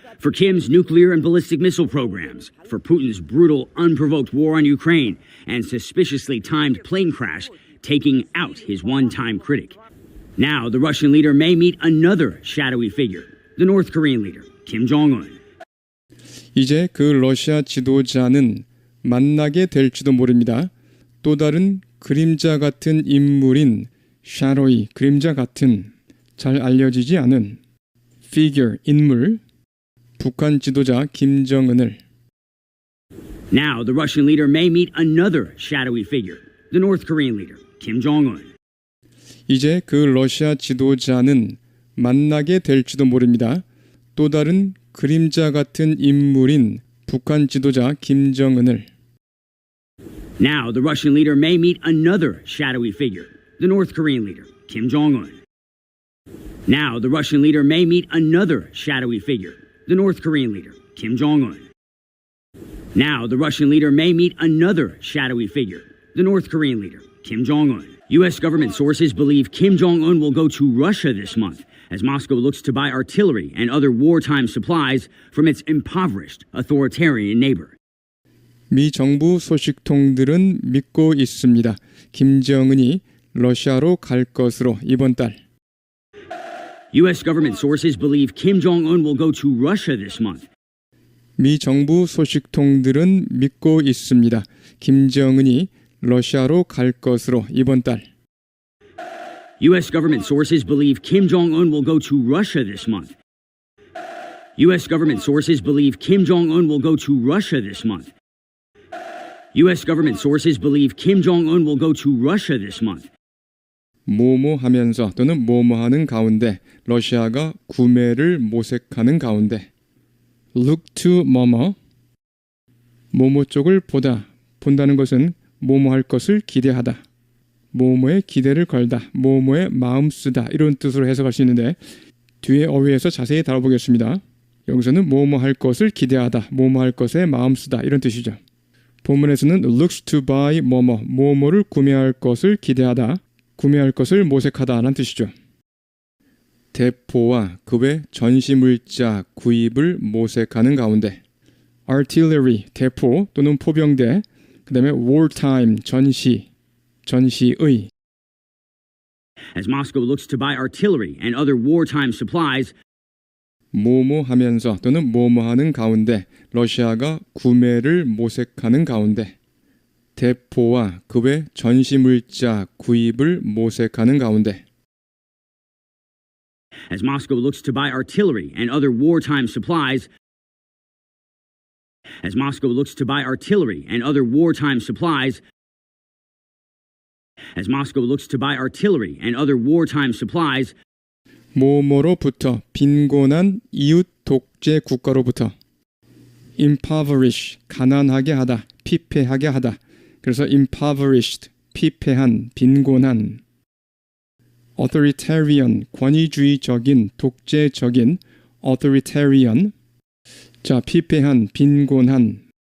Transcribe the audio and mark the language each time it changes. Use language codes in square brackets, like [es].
[en] For Kim's nuclear and ballistic missile programs, for Putin's brutal, unprovoked war on Ukraine, and suspiciously timed plane crash taking out his one-time critic. Now, the Russian leader may meet another shadowy figure, the North Korean leader, Kim Jong-un. [ko] 이제 그 러시아 지도자는 만나게 될지도 모릅니다. 또 다른 그림자 같은 인물인 shadowy, 그림자 같은, 잘 알려지지 않은 figure, 인물, 북한 지도자 김정은을. [en] Now, the Russian leader may meet another shadowy figure, the North Korean leader, Kim Jong-un. [ko] 이제 그 러시아 지도자는 만나게 될지도 모릅니다. 또 다른 그림자 같은 인물인 북한 지도자 김정은을. [en] Now, the Russian leader may meet another shadowy figure, the North Korean leader, Kim Jong-un. Now, the Russian leader may meet another shadowy figure, the North Korean leader, Kim Jong-un. Now, the Russian leader may meet another shadowy figure, the North Korean leader, Kim Jong-un. U.S. government sources believe Kim Jong-un will go to Russia this month as Moscow looks to buy artillery and other wartime supplies from its impoverished, authoritarian neighbor. [ko] 미 정부 소식통들은 믿고 있습니다. 김정은이 러시아로 갈 것으로 이번 달. [en] U.S. government sources believe Kim Jong-un will go to Russia this month. 미 정부 소식통들은 믿고 있습니다. 김정은이 러시아로 갈 것으로 이번 달. U.S. government sources believe Kim Jong-un will go to Russia this month. U.S. government sources believe Kim Jong-un will go to Russia this month. U.S. government sources believe Kim Jong-un will go to Russia this month. [ko] 뭐뭐 하면서 또는 뭐뭐 하는 가운데 러시아가 구매를 모색하는 가운데 [en] look to [ko] 뭐뭐 뭐뭐 쪽을 본다는 것은 뭐뭐 할 것을 기대하다 뭐뭐에 기대를 걸다 뭐뭐에 마음 쓰다 이런 뜻으로 해석할 수 있는데 뒤에 어휘에서 자세히 다뤄보겠습니다. 여기서는 뭐뭐 할 것을 기대하다 뭐뭐 할 것에 마음 쓰다 이런 뜻이죠. 본문에서는 [en] looks to buy [ko] 뭐뭐를 구매할 것을 기대하다 구매할 것을 모색하다라는 뜻이죠. 대포와 그 외 전시물자 구입을 모색하는 가운데 artillery, 대포 또는 포병대 그 다음에 wartime, 전시의 [en] As Moscow looks to buy artillery and other wartime supplies [ko] 뭐뭐 하면서 또는 뭐뭐 하는 가운데 러시아가 구매를 모색하는 가운데 대포와 그 외 전시물자 구입을 모색하는 가운데 [en] As Moscow looks to buy artillery and other wartime supplies As Moscow looks to buy artillery and other wartime supplies As Moscow looks to buy artillery and other wartime supplies [ko] 뭐뭐로부터 빈곤한 이웃 독재 국가로부터 impoverish 가난하게 하다 피폐하게 하다 그래서 impoverished 피폐한 빈곤한 authoritarian 권위주의적인 독재적인 authoritarian 자 피폐한 빈곤한